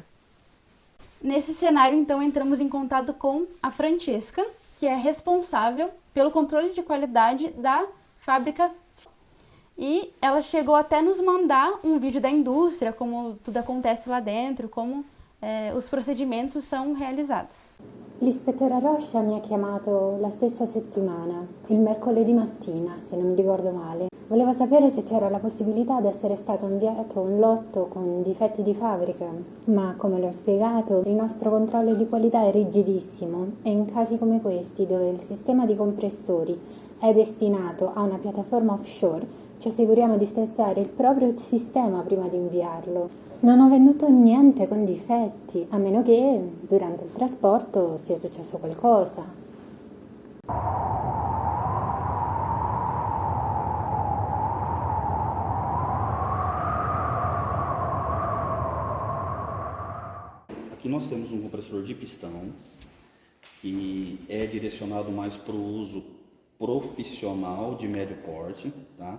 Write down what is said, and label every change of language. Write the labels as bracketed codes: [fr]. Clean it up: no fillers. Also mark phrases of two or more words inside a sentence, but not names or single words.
[pt] Nesse cenário, então, entramos em contato com a Francesca, que é responsável pelo controle de qualidade da fábrica. E ela chegou até nos mandar um vídeo da indústria, como tudo acontece lá dentro, como os procedimentos são realizados. [it] L'ispettore Rocha mi ha chiamato la stessa settimana, il mercoledì mattina, se non mi ricordo male. Voleva sapere se c'era la possibilità di essere stato inviato un lotto con difetti di fabbrica, ma come le ho spiegato, il nostro controllo di qualità è rigidissimo e in casi come questi, dove il sistema di compressori è destinato a una piattaforma offshore, ci assicuriamo di testare il proprio sistema prima di inviarlo. Non ho venduto niente con difetti, a meno che durante il trasporto sia successo qualcosa. [pt] Aqui nós temos um compressor de pistão que é direcionado mais para o uso profissional de médio porte, tá?